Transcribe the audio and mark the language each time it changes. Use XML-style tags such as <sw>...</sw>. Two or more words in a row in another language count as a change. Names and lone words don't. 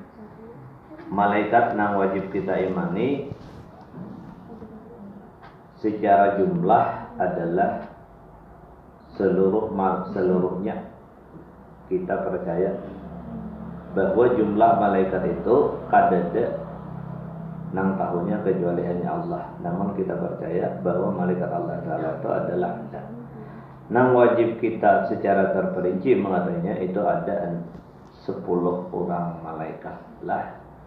<id>Malaikat yang wajib kita imani secara jumlah adalah seluruhnya.</id> <bjn>Kita percaya bahwa jumlah malaikat itu kadada nang tahunya kecuali hanya Allah.</bjn> <id>Namun kita percaya bahwa malaikat Allah Ta'ala itu adalah ada.</id> <bjn>Nang wajib kita secara terperinci mengatakannya itu ada 10 orang malaikat lah.</bjn>